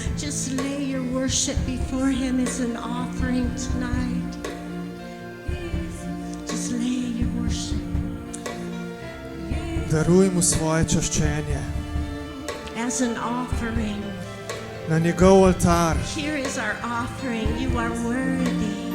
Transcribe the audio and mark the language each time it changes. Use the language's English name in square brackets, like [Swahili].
[English] Just lay your worship before Him as an offering tonight. Just lay your worship. [Croatian] Daruj mu svoje čaščenje [English] As an offering. [Croatian] na njegov oltar. [English] Here is our offering. You are worthy.